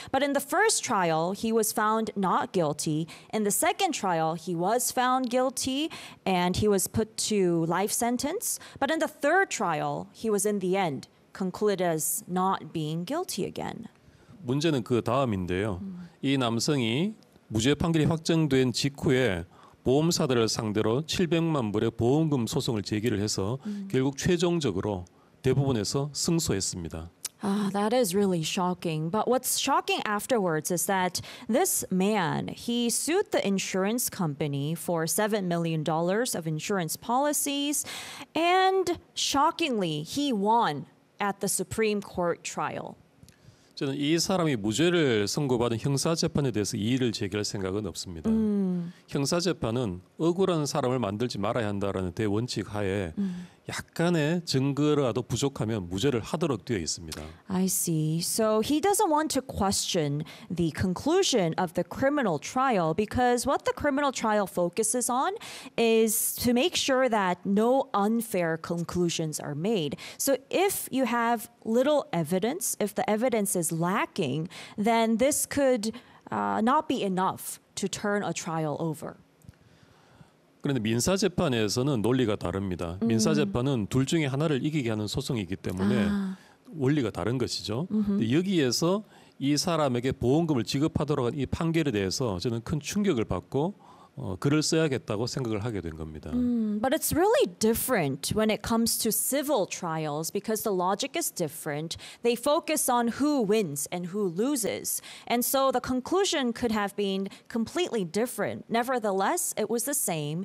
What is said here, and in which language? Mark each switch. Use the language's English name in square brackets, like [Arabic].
[English] But in the first trial, he was found not guilty. In the second trial, he was found guilty and he was put to life sentence. But in the third trial, he was in the end concluded as not being guilty again. [Korean] 문제는 그 다음인데요. 이 남성이 무죄 판결이 확정된 직후에 보험사들을 상대로 700만 불의 보험금 소송을 제기를 해서 결국 최종적으로 대부분에서 승소했습니다. [English] That is really shocking. But what's shocking afterwards is that this man, he sued the insurance company for $7 million of insurance policies. And shockingly, he won at the Supreme Court trial. [Korean] 저는 이 사람이 무죄를 선고받은 형사재판에 대해서 이의를 제기할 생각은 없습니다. 형사재판은 억울한 사람을 만들지 말아야 한다는 대원칙 하에 약간의 증거라도 부족하면 무죄를 하도록 되어 있습니다. [English] I see. So he doesn't want to question the conclusion of the criminal trial because what the criminal trial focuses on is to make sure that no unfair conclusions are made. So if you have little evidence, if the evidence is lacking, then this could not be enough to turn a trial over. [Korean] 그런데 민사재판에서는 논리가 다릅니다. 민사재판은 둘 중에 하나를 이기게 하는 소송이기 때문에 원리가 다른 것이죠. 여기에서 이 사람에게 보험금을 지급하도록 한 이 판결에 대해서 저는 큰 충격을 받고 글을 써야겠다고 생각을 하게 된 겁니다. [English] But it's really different when it comes to civil trials because the logic is different. They focus on who wins and who loses. And so the conclusion could have been completely different. Nevertheless, it was the same